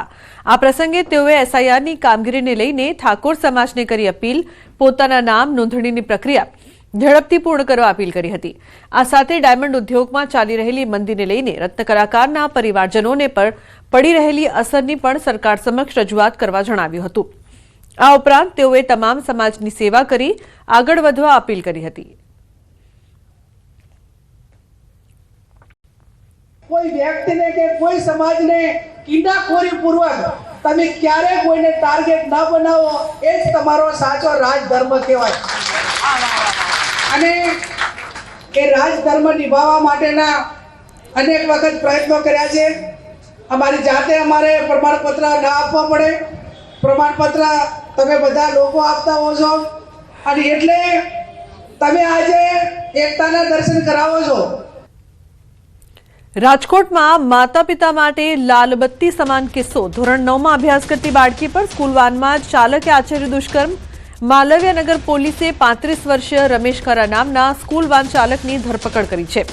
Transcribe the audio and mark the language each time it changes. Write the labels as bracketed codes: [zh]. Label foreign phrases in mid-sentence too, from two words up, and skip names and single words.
[gu] આ પ્રસંગે તેઓએ એસઆઈઆરની કામગીરીને લઈને ઠાકોર સમાજને કરી અપીલ, પોતાના નામ નોંધણીની પ્રક્રિયા ઝડપથી પૂર્ણ કરવા અપીલ કરી હતી। આ સાથે ડાયમંડ ઉદ્યોગમાં ચાલી રહેલી મંદીને લઈને રત્ન કલાકારના પરિવારજનોને પર પડી રહેલી અસરની પણ સરકાર સમક્ષ રજૂઆત કરવા જણાવ્યું હતું। આ ઉપરાંત તેઓએ તમામ સમાજની સેવા કરી આગળ વધવા અપીલ કરી હતી। કોઈ વ્યક્તિ ને કે કોઈ સમાજ ને કિન્નાખોરી પૂર્વક તમે ક્યારે કોઈને ટાર્ગેટ ન બનાવો એ જ તમારો સાચો રાજધર્મ કહેવાય। અને એ રાજધર્મ નિભાવવા માટેના અનેક વખત પ્રયત્નો કર્યા છે। અમારી જાતે અમારે પ્રમાણપત્ર ન આપવા પડે, પ્રમાણપત્ર તમે બધા લોકો આપતા હો છો અને એટલે તમે આજે એકતાના દર્શન કરાવો છો। રાજકોટમાં માતા પિતા માટે લાલબત્તી સમાન કિસ્સો। ધોરણ 9માં અભ્યાસ કરતી બાળકી પર સ્કૂલ વાનમાં ચાલકે આચર્યું દુષ્કર્મ। માલવ્યનગર પોલીસે 35 વર્ષીય રમેશ ખરા નામના સ્કૂલ વાન ચાલકની ધરપકડ કરી છે।